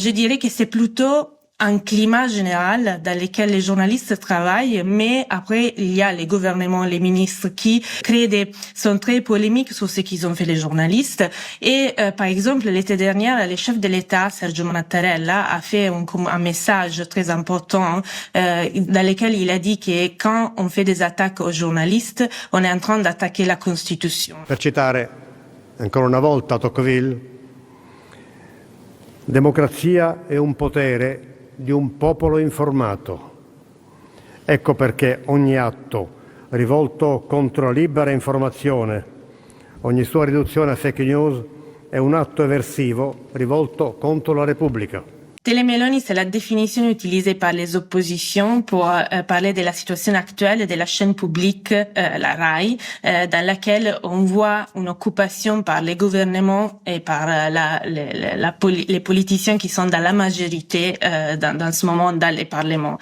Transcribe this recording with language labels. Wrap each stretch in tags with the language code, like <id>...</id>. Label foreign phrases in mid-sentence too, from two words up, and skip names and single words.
<fr>Je dirais que c'est plutôt un climat général dans lequel les journalistes travaillent, mais après, il y a les gouvernements, les ministres qui sont très polémiques sur ce qu'ils ont fait les journalistes. Et, par exemple, l'été dernier, le chef de l'État, Sergio Mattarella, a fait un message très important, dans lequel il a dit que quand on fait des attaques aux journalistes, on est en train d'attaquer la Constitution.</fr> <it>Per citare ancora una volta Tocqueville, democrazia è un potere di un popolo informato. Ecco perché ogni atto rivolto contro la libera informazione, ogni sua riduzione a</it> <en>fake news</en> <it>è un atto eversivo rivolto contro la Repubblica.</it> <fr>Télémélanie, c'est la définition utilisée par les oppositions pour parler de la situation actuelle de la chaîne publique, la RAI, dans laquelle on voit une occupation par les gouvernements et par les politiciens qui sont dans la majorité dans ce moment dans les parlements.</fr>